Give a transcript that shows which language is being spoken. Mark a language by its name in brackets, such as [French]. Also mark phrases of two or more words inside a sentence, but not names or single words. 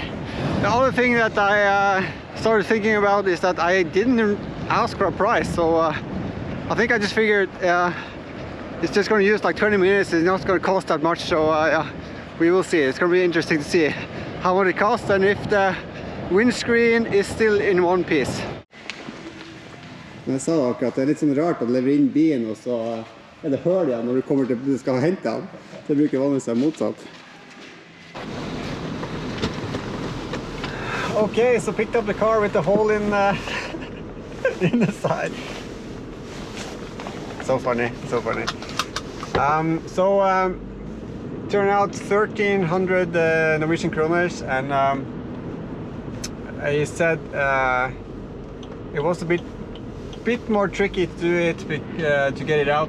[English] The other thing that I started thinking about is that I didn't ask for a price, so I think I just figured it's just going to use like 20 minutes, it's not going to cost that much, so yeah, we will see. It's going to be interesting to see how much it costs and if the windscreen is still in one piece. [Norwegian] Jeg sa akkurat det litt sånn rart at leverer inn bilen, og så det høl igjen når du skal hente den. Det bruker vanligvis være motsatt. [English] Okay, so picked up the car with the hole in in the side. So funny, so funny. Turned out 1,300 Norwegian kroners, and he said it was a bit bit more tricky to do it to get it out.